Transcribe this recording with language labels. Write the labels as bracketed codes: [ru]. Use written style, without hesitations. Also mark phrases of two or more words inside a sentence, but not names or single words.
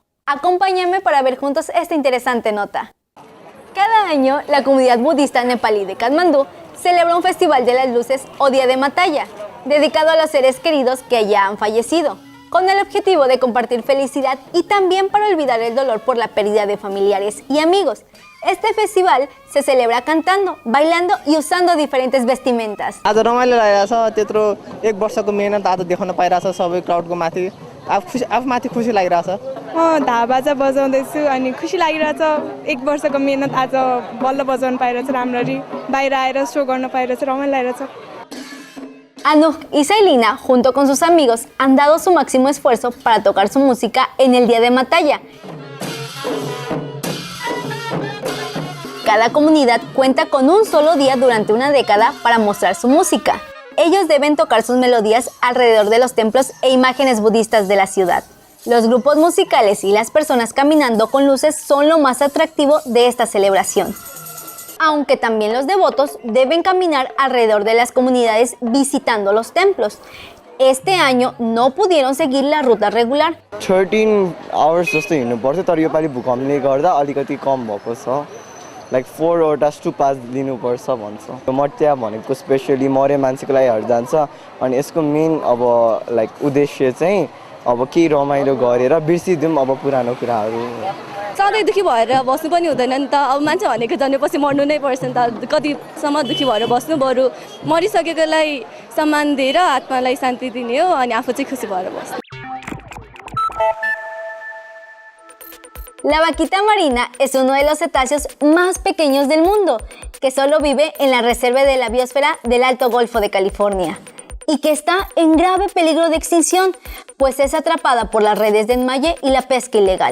[es] Acompáñame para ver juntos esta interesante nota. Cada año, la comunidad budista nepalí de Katmandú celebra un festival de las luces o Día de Mataya, dedicado a los seres queridos que ya han fallecido, con el objetivo de compartir felicidad y también para olvidar el dolor por la pérdida de familiares y amigos. Este festival se celebra cantando, bailando y usando diferentes vestimentas. [ne] आज रमाइलो लागिरहेछ त्यत्रो एक वर्षको मेहनत आज देखाउन पाइरहेछ सबै क्राउडको माथि आफूमाथि खुसी लागिरहेछ म धाबाजा बजाउँदैछु अनि खुसी लागिरहेछ एक वर्षको मेहनत आज बल्ल बजाउन पाइरहेछ राम्ररी बाहिर आएर शो गर्न पाइरहेछ रमाइलो लागिरहेछ [es] Anuj y Sailina, junto con sus amigos, han dado su máximo esfuerzo para tocar su música en el Día de Mataya. Cada comunidad cuenta con un solo día durante una década para mostrar su música. Ellos deben tocar sus melodías alrededor de los templos e imágenes budistas de la ciudad. Los grupos musicales y las personas caminando con luces son lo más atractivo de esta celebración. Aunque también los devotos deben caminar alrededor de las comunidades visitando los templos. Este año no pudieron seguir la ruta regular. [ne] 13 hours जस्तो हिँड्नुपर्छ तर यो पालि भूकम्पले गर्दा अलिकति कम भएको छ लाइक 4 वटा स्टुपास लिनुपर्छ भन्छ म त्यहाँ भनेको स्पेशली मरे मान्छेको लागि हट जान्छ अनि यसको मेन अब लाइक उद्देश्य चाहिँ अब के रमाइलो गरेर बिर्सिदिउँ अब पुरानो कुराहरू सधैँ दुखी भएर बस्नु पनि हुँदैन नि त अब मान्छे भनेको जन्मेपछि मर्नु नै पर्छ नि त कतिसम्म दुखी भएर बस्नु बरु मरिसकेकोलाई सम्मान दिएर आत्मालाई शान्ति दिने हो अनि आफू चाहिँ खुसी भएर बस्नु [es] La vaquita marina es uno de los cetáceos más pequeños del mundo, que solo vive en la reserva de la biosfera del Alto Golfo de California y que está en grave peligro de extinción, pues es atrapada por las redes de enmalle y la pesca ilegal.